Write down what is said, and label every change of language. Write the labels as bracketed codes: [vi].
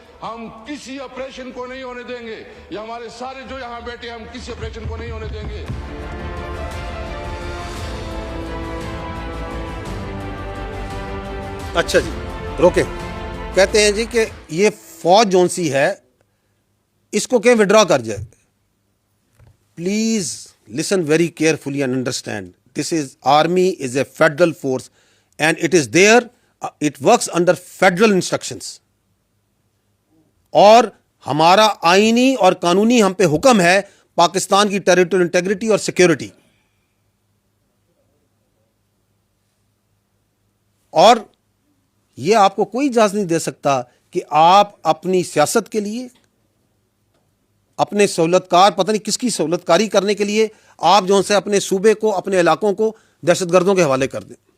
[ur] ہم کسی آپریشن کو نہیں ہونے دیں گے. یہ ہمارے سارے جو یہاں بیٹھے، ہم کسی آپریشن کو نہیں ہونے دیں گے. اچھا جی روکیں. کہتے ہیں جی کہ یہ فوج جون سی ہے اس کو کہ وڈرا کر جائے. [en] Please listen very carefully and understand. This is army is a federal force and it is there, it works under federal instructions. [ur] اور ہمارا آئینی اور قانونی ہم پہ حکم ہے پاکستان کی ٹیریٹوریل انٹیگریٹی اور سیکیورٹی. اور یہ آپ کو کوئی اجازت نہیں دے سکتا کہ آپ اپنی سیاست کے لیے، اپنے سہولت کار، پتہ نہیں کس کی سہولت کاری کرنے کے لیے آپ جو سے اپنے صوبے کو، اپنے علاقوں کو دہشت گردوں کے حوالے کر دیں.